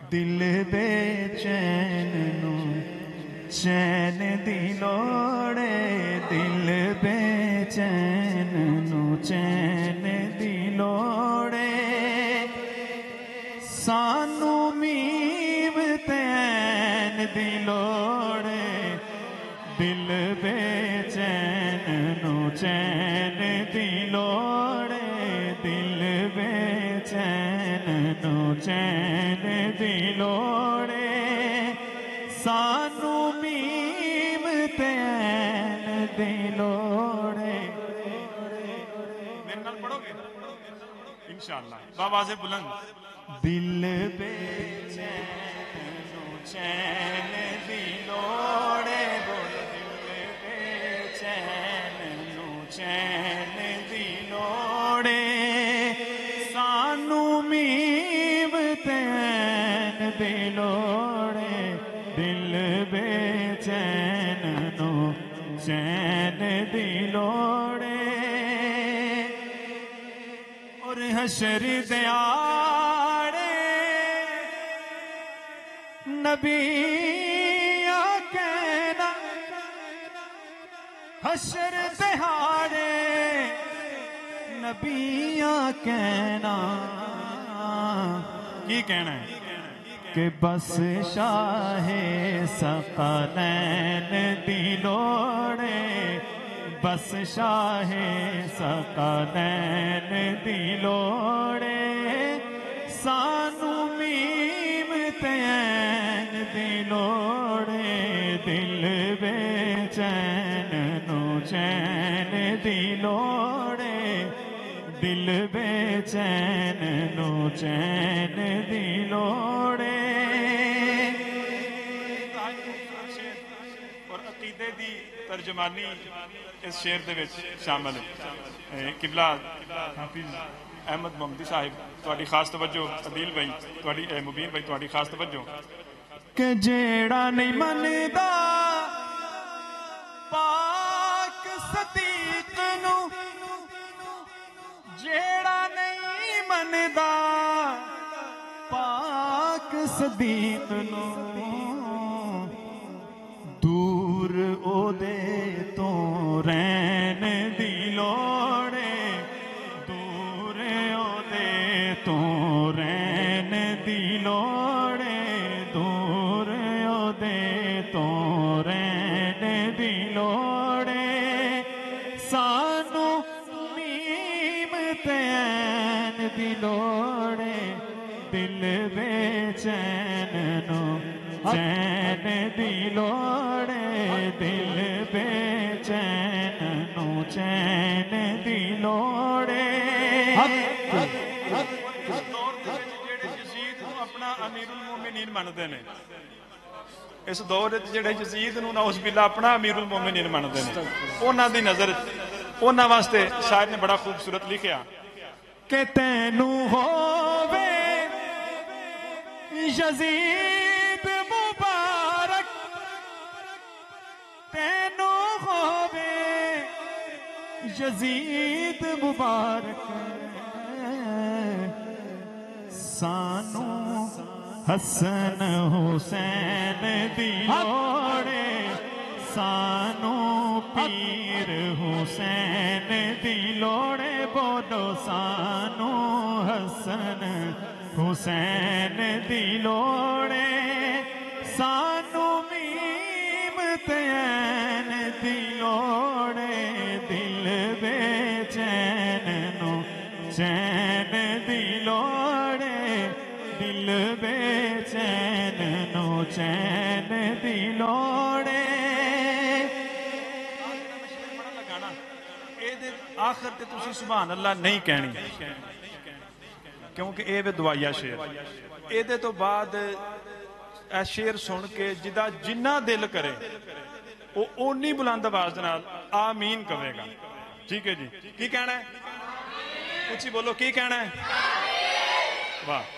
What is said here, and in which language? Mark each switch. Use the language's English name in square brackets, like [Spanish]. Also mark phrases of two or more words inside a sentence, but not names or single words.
[Punjabi] دل بے چین نو چین دی لوڑے دل بے چین نو چین دی لوڑے سانو میم تین دی لوڑے دل بے چین نو چین دی لوڑے دل بے چین نو چین دی لوڑے سانو میم تین دی لوڑے میرے نال پڑھو گے [Arabic] انشاءاللہ [Punjabi] بآواز بلند دل بے چین نو چین دی لوڑے بول دل بے چین نو چین دی لوڑے سانو میم تین دی لوڑے دل بے چین نو چین دی لوڑے اور حشر دیاڑے نبی کہنا حشر دیاڑے نبی کہنا کی کہنا ہے کہ بس شاہ ثقلین دی لوڑے بس شاہ ثقلین دی لوڑے سانو میم تین دی لوڑے دل بے چین نو چین دی لوڑے دل بے چین نو چین دی لوڑے اور عقیدے دی ترجمانی اس شعر دے وچ شامل ہے قبلہ حافظ احمد محمدی صاحب تواڈی خاص توجہ عدیل بھائی تواڈی مبین بھائی تواڈی خاص توجہ کہ جیڑا نہیں مندا پاک صدیق نو جیڑا نہیں مندا پاک صدیق نو دور او دے تو رین دی لوڑے دور او دے تو رین دی لوڑے دور او دے تو رین دی لوڑے سانو میم تین دی لوڑے دل بے چین نو چین دی لوڑے دل بے چین نو چین دی لوڑے اپنا [Arabic] امیر المومنین [Punjabi] مندے نے اس دور جڑے یزید نو [Arabic] نعوذ باللہ [Punjabi] اپنا [Arabic] امیر المومنین [Punjabi] مندے نے انہاں دی نظر انہاں واسطے شاعر نے بڑا خوبصورت لکھیا کہ تینو ہووے یزید مبارک تینو ہووے یزید مبارک سانو حسن حسین دی لوڑے سانو پیر حسین دی لوڑے بولو سانو حسن حسین دی لوڑے سانو میم تین دی لوڑے دل بے چین نو چین دی لوڑے دل بے چین نو چین دی لوڑے آخر تے تسی [Arabic] سبحان اللہ [Punjabi] نہیں کہنی کیونکہ اے وے دعائیا شعر اے دے تو بعد اے شعر سن کے جدا جنہ دل کرے وہ اونی بلند آواز نال آمین کہے گا ٹھیک ہے جی کی کہنا ہے کچھ بولو کی کہنا ہے واہ